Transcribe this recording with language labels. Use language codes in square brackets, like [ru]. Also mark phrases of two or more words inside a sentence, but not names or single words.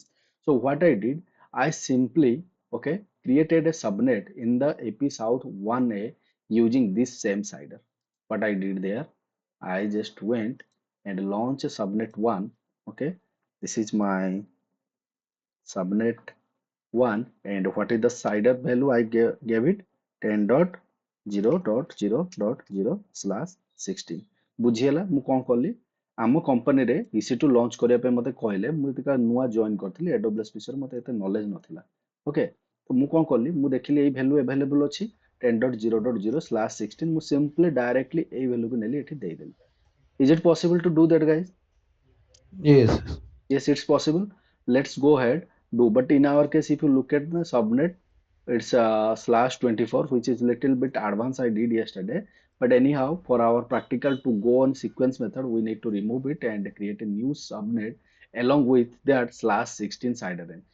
[en] So what I did, I simply, okay, created a subnet in the AP South 1A using this same CIDR. What I did there, I just went and launched a subnet 1. Okay, this is my subnet 1, and what is the CIDR value I gave it? 10.0.0.0/16. [or] ବୁଝିହେଲା ମୁଁ କଣ କଲି? ଆମ କମ୍ପାନୀରେ EC2 ଲଞ୍ଚ କରିବା ପାଇଁ ମୋତେ କହିଲେ, ମୁଁ ଯେତେବେଳେ ନୂଆ ଜଏନ୍ କରିଥିଲି AWS ବିଷୟରେ ମୋତେ ଏତେ ନଲେଜ ନଥିଲା। ଓକେ, ତ ମୁଁ କଣ କଲି? ମୁଁ ଦେଖିଲି ଏଇ [en] value available [or] ଅଛି 10.0.0/16। ମୁଁ [en] simply directly [or] ଏଇ ଭ୍ୟାଲୁକୁ ନେଲି ଏଠି ଦେଇଦେଲି। [en] Is it possible to do that, guys? Yes. Yes, it's possible. Let's go ahead, do. But in our case, if you look at the subnet, it's /24, which is little bit advanced I did yesterday. But anyhow, for our practical to go on sequence method, we need to remove it and create a new subnet along with that /16 CIDR in.